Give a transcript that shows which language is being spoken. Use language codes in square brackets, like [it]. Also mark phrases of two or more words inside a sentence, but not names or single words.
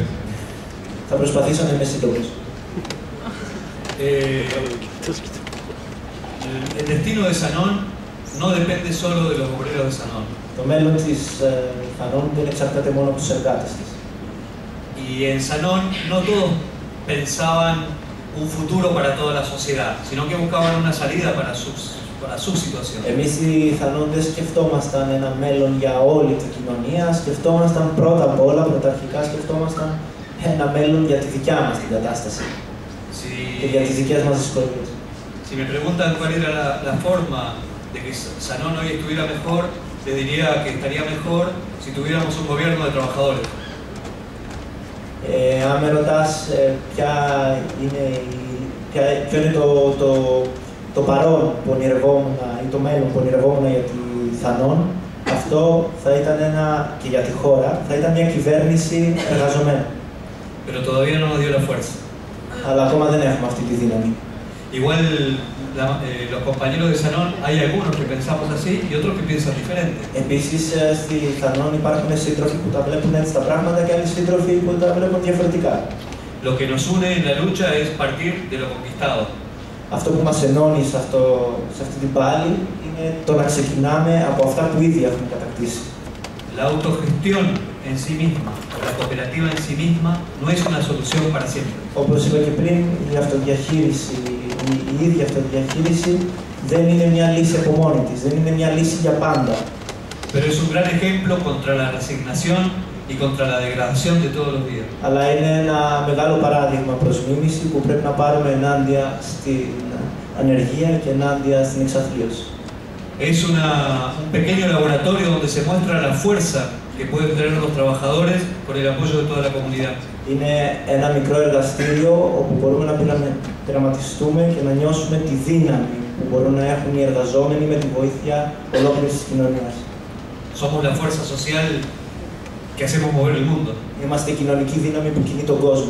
[el] Θα προσπαθήσω να είμαι σύντομος. [es] El destino de Sanón no depende solo de los obreros de Sanón. [el] Το μέλλον της Sanón δεν εξαρτάται μόνο από τους εργάτες της. [es] Y en Sanón no todos pensaban un futuro para toda la sociedad, sino que buscaban una salida para su situación. [el] Εμείς οι Sanón δεν σκεφτόμασταν ένα μέλλον για όλη την κοινωνία, σκεφτόμασταν πρώτα απ' όλα, πρωταρχικά σκεφτόμασταν ένα μέλλον για τη δικιά μας την κατάσταση και για τις δικές μας δυσκολίες. [es] Si me preguntan cuál era la forma de que Sanón hoy estuviera mejor, les diría que estaría mejor si tuviéramos un gobierno de trabajadores. [el] Αν με ρωτάς ποιο είναι το παρόν που ονειρευόμουν ή το μέλλον που ονειρευόμουν για τη Sanón, αυτό θα ήταν και για τη χώρα, θα ήταν μια κυβέρνηση εργαζομένων. [es] Pero todavía no nos dio la fuerza. [el] Αλλά ακόμα δεν έχουμε αυτή τη δύναμη. [es] Igual los compañeros de Sanón, hay algunos que pensamos así y otros que piensan diferente. [el] Επίσης, στη Sanón υπάρχουν σύντροφοι που τα βλέπουν έτσι τα πράγματα και άλλοι σύντροφοι που τα βλέπουν διαφορετικά. [es] Lo que nos une en la lucha es partir de lo conquistado. [el] Αυτό που μας ενώνει σε αυτή την πάλη είναι το να ξεκινάμε από αυτά που ήδη έχουμε κατακτήσει. [es] La autogestión en sí misma, la cooperativa en sí misma, no es una solución para siempre. [el] Όπως είπα και πριν, η ίδια αυτοδιαχείριση δεν είναι μια λύση από μόνη της, δεν είναι μια λύση για πάντα. [es] Pero es un gran ejemplo contra la resignación y contra la degradación de todos los días. [el] Αλλά είναι ένα μεγάλο παράδειγμα προς μίμηση που πρέπει να πάρουμε ενάντια στην ανεργία και ενάντια στην εξαθλίωση. [es] Es un pequeño laboratorio donde se muestra la fuerza que pueden tener los trabajadores con el apoyo de toda la comunidad. [el] Είναι ένα μικρό εργαστήριο όπου μπορούμε να πειραματιστούμε και να νιώσουμε τη δύναμη που μπορούν να έχουν οι εργαζόμενοι με τη βοήθεια ολόκληρης της κοινωνίας. [es] Somos la fuerza social que hacemos mover el mundo. [el] Είμαστε η κοινωνική δύναμη που κινεί τον κόσμο.